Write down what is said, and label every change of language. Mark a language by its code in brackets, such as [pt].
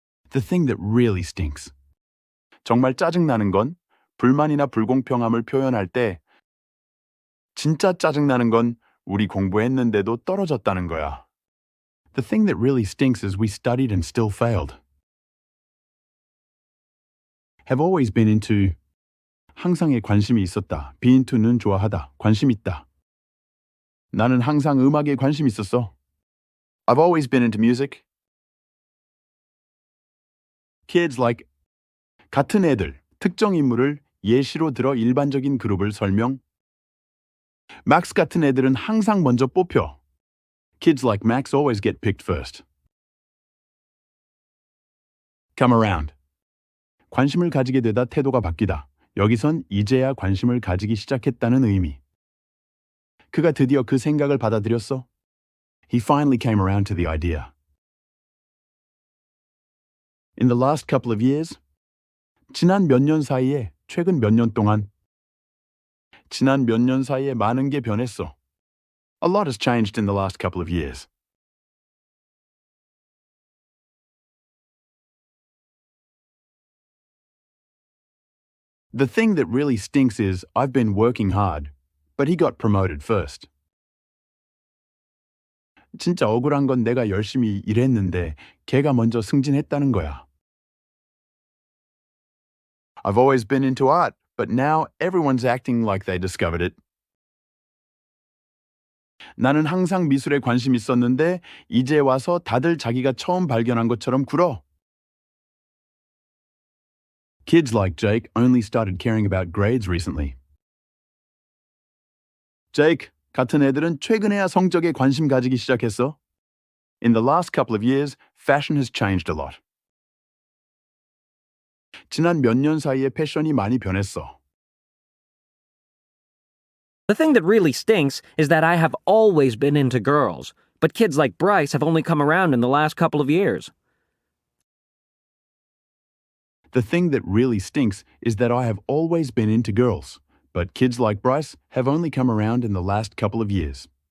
[en] The thing that really stinks. [ko] 정말 짜증나는 건 불만이나 불공평함을 표현할 때 진짜 짜증나는 건 우리 공부했는데도 떨어졌다는 거야. [en] The thing that really stinks is we studied and still failed. Have always been into [ko] 항상에 관심이 있었다. [en] be into [ko] 는 좋아하다. 관심 있다. 나는 항상 음악에 관심 있었어. [en] I've always been into music. Kids like [ko] 같은 애들, 특정 인물을 예시로 들어 일반적인 그룹을 설명. Max 같은 애들은 항상 먼저 뽑혀. [en] Kids like Max always get picked first. Come around. [ko] 관심을 가지게 되다 태도가 바뀌다. 여기선 이제야 관심을 가지기 시작했다는 의미. 그가 드디어 그 생각을 받아들였어. [en] He finally came around to the idea. In the last couple of years, [ko] 지난 몇 년 사이에, 최근 몇 년 동안, 지난 몇 년 사이에 많은 게 변했어. [en] A lot has changed in the last couple of years. The thing that really stinks is I've been working hard, but he got promoted first. [ko] 진짜 억울한 건 내가 열심히 일했는데 걔가 먼저 승진했다는 거야. [en] I've always been into art, but now everyone's acting like they discovered it. [ko] 나는 항상 미술에 관심 있었는데 이제 와서 다들 자기가 처음 발견한 것처럼 굴어. [en] Kids like Jake only started caring about grades recently. [ko] Jake 같은 애들은 최근에야 성적에 관심 가지기 시작했어. [en] In the last couple of years, fashion has changed a lot. [ko] 지난 몇 년 사이에 패션이 많이 변했어. [en] The thing that really stinks is that I have always been into girls, but kids like Bryce have only come around in the last couple of years. The thing that really stinks is that I have always been into girls, but kids like Bryce have only come around in the last couple of years.